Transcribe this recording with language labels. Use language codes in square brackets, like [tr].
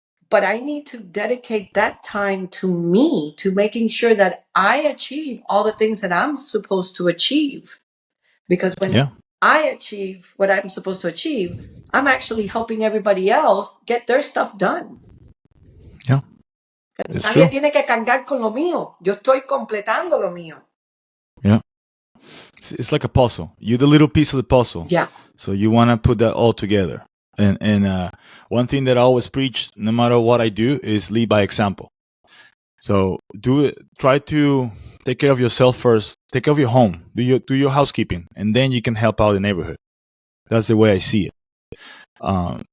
[en] But I need to dedicate that time to me, to making sure that I achieve all the things that I'm supposed to achieve. Because when Yeah. I achieve what I'm supposed to achieve, I'm actually helping everybody else get their stuff done. Yeah. It's [es] Nadie [en] true. [es] tiene que cargar con lo mío. Yo estoy completando lo mío. [en] Yeah. It's like a puzzle. You're the little piece of the puzzle. Yeah. So you want to put that all together. And one thing that I always preach, no matter what I do, is lead by example. So do it. Try to take care of yourself first. Take care of your home. Do your housekeeping, and then you can help out the neighborhood. That's the way I see it.